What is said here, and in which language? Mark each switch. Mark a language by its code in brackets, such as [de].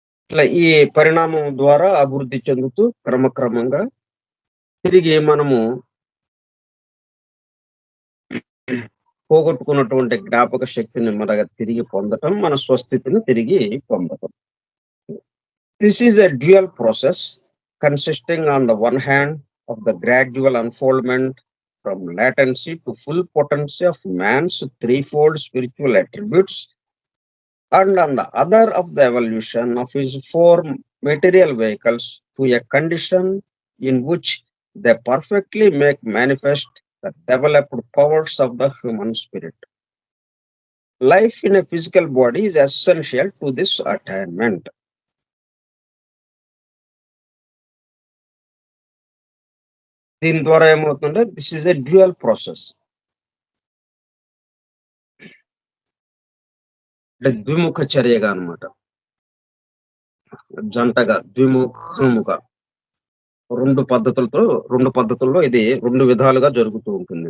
[te] ఇట్లా ఈ పరిణామం ద్వారా అభివృద్ధి చెందుతూ క్రమక్రమంగా తిరిగి మనము పోగొట్టుకున్నటువంటి జ్ఞాపక శక్తిని తిరిగి పొందటం, మన స్వస్థితిని తిరిగి పొందటం. [en] This is a dual process consisting on the one hand of the gradual unfoldment from latency to full potency of man's threefold spiritual attributes, and on the other of the evolution of his four material vehicles to a condition in which they perfectly make manifest the developed powers of the human spirit. Life in a physical body is essential to this attainment. [te] దీని ద్వారా ఏమవుతుందంటే [en] this is a dual process, [te] అంటే ద్విముఖ చర్యగా అనమాట. జంటగా ద్విముఖముగా రెండు పద్ధతుల్లో ఇది రెండు విధాలుగా జరుగుతూ ఉంటుంది.